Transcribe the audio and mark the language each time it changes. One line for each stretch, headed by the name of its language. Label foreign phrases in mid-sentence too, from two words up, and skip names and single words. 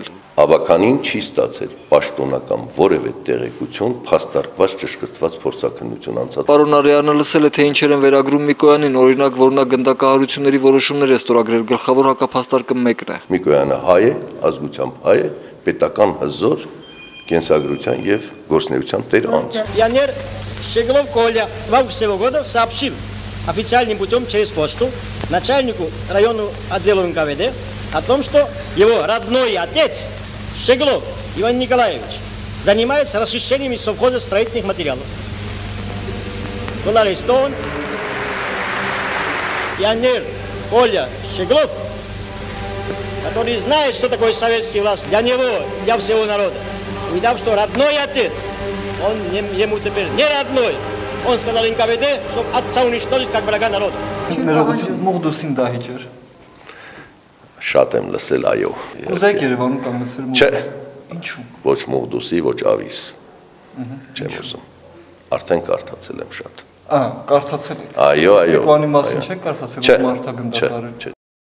Armenian: Ավականին չի ստացել պաշտոնական որևէ տեղեկություն, փաստարկված ճշգրտված փորձաքննություն անցած։ Պարոն Արեյանը լսել է, թե ինչեր են վերագրում Միկոյանին, օրինակ, որ նա գնդակահարությունների որոշումներ է ստորագրել, գլխավոր հակափաստարկը մեկն է։ Միկոյանը հայ է, ազգությամբ հայ է, պետական հզոր, կենսագրության եւ գործնեության տեր անձ։
Russian: Пионер Щеглов Коля в августе этого года сообщил официальным путем через почту начальнику районного отдела НКВД о том, что его родной отец Щеглов Иван Николаевич занимается расчищением из совхоза строительных материалов. Был арестован пионер Коля Щеглов, который знает, что такое советский власть для него, для всего народа. Увидав, что родной отец, он ему теперь не родной, он сказал НКВД, чтобы отца уничтожить как врага народа.
Armenian: Շատ եմ լսել, այո։ Ուզեք Երևանում կամ լսել։ Չէ։ Ինչու։ Ոչ Մողդուսի, ոչ Ավիս։ Չեմ ուզում։ Արդեն կարդացել եմ շատ։ Կարդացել եք։ Այո։ Միկոյանի մասին չեք կարդացել, որ մարդագնդատարը։